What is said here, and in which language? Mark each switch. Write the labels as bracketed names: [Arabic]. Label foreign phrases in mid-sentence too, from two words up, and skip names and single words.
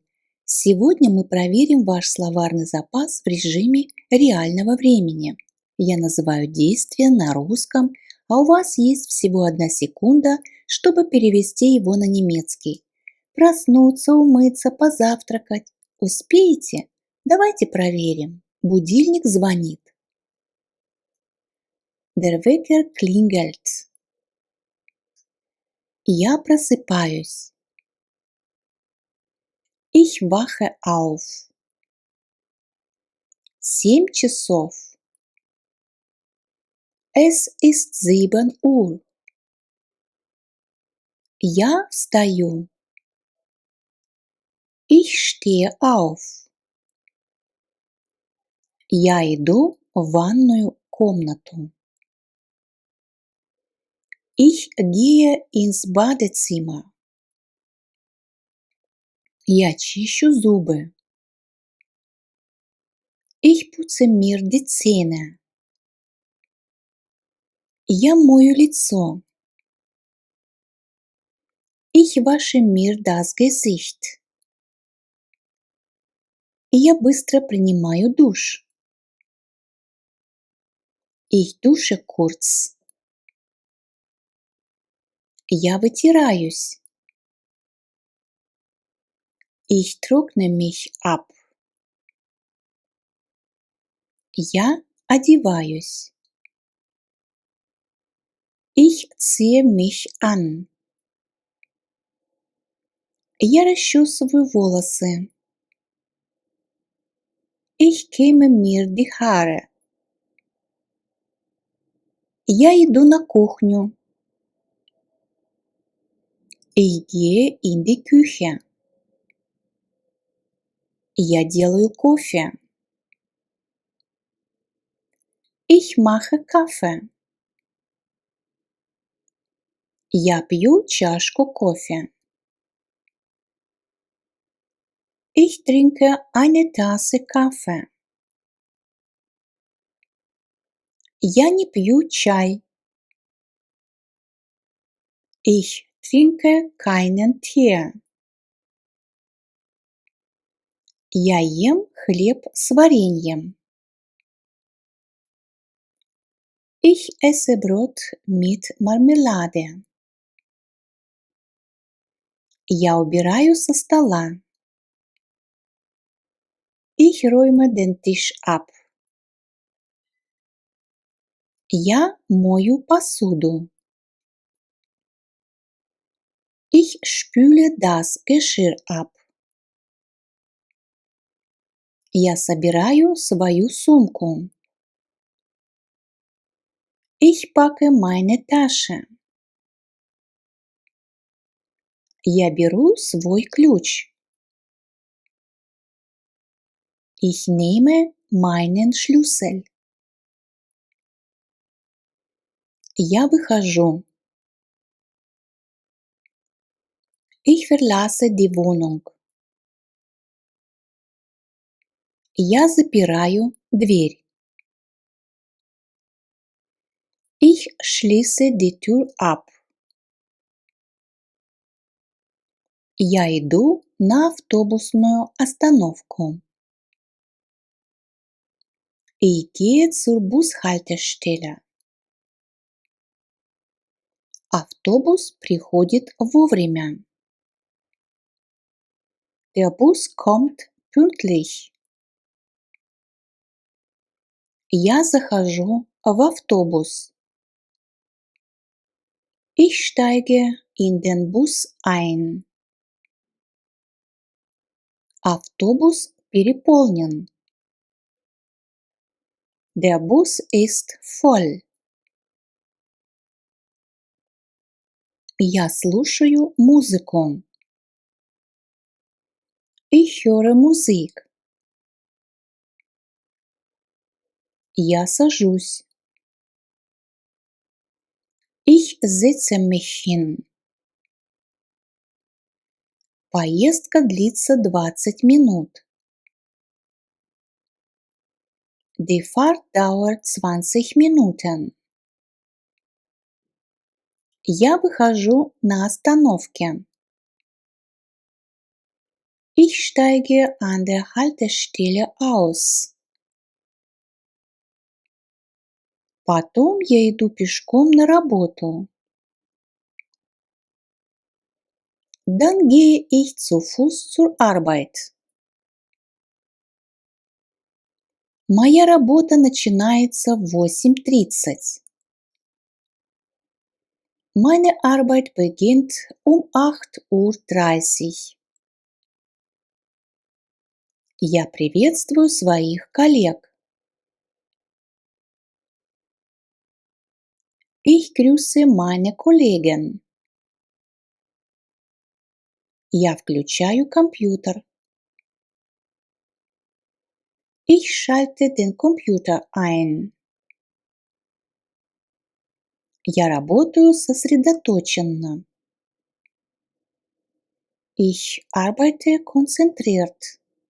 [Russian] Сегодня мы проверим ваш словарный запас в режиме реального времени. Я называю действия на русском, а у вас есть всего 1 секунда, чтобы перевести его на немецкий. Проснуться, умыться, позавтракать. Успеете? Давайте проверим. Будильник звонит. [German] Der Wecker klingelt. [Russian] Я просыпаюсь. [German] Ich wache auf. 7 часов. Es ist 7 Uhr. [Russian] Я встаю. [German] Ich stehe auf. [Russian] Я иду в ванную комнату. [German] Ich gehe ins Badezimmer. [Russian] Я чищу зубы. [German] Ich putze mir die Zähne. [Russian] Я мою лицо. [German] Ich wasche mir das Gesicht. [Russian] Я быстро принимаю душ. [German] Ich dusche kurz. [Russian] Я вытираюсь. [German] Ich trockne mich ab. [Russian] Я одеваюсь. [German] Ich ziehe mich an. [Russian] Я расчесываю волосы. [German] Ich kämme mir die Haare. [Russian] Я иду на кухню. [German] Ich gehe in die Küche. [Russian] Я делаю кофе. [German] Ich mache Kaffee. [Russian] Я пью чашку кофе. [German] Ich trinke eine Tasse Kaffee. [Russian] Я не пью чай. [German] Ich trinke keinen Tee. [Russian] Я ем хлеб с вареньем. [German] Ich esse Brot mit Marmelade. [Russian] Я убираю со стола. [German] Ich räume den Tisch ab. [Russian] Я мою посуду. [German] Ich spüle das Geschirr ab. [Russian] Я собираю свою сумку. [German] Ich packe meine Tasche. [Russian] Я беру свой ключ. [German] Ich nehme meinen Schlüssel. [Russian] Я выхожу. [German] Ich verlasse die Wohnung. [Russian] Я запираю дверь. [German] Ich schließe die Tür ab. [Russian] Я иду на автобусную остановку. [German] Ich gehe zur Bushaltestelle. [Russian] Автобус приходит вовремя. [German] Der Bus kommt pünktlich. [Russian] Я захожу в автобус. [German] Ich steige in den Bus ein. [Russian] Автобус переполнен. [German] Der Bus ist voll. [Russian] Я слушаю музыку. [German] Ich höre Musik. [Russian] Я сажусь. [German] Ich setze mich hin. [Russian] Поездка длится 20 минут. [German] Die Fahrt dauert 20 Minuten. [Russian] Я выхожу на остановке. [German] Ich steige an der Haltestelle aus. [Russian] Потом я иду пешком на работу. [German] Dann gehe ich zu Fuß zur Arbeit. [Russian] Моя работа начинается в 8:30. [German] Meine Arbeit beginnt um 8:30 Uhr. [Russian] Я приветствую своих коллег. [German] Ich grüße meine Kollegen. [Russian] Я включаю компьютер. [German] Ich schalte den Computer ein. [Russian] Я работаю сосредоточенно. [German] Ich arbeite konzentriert.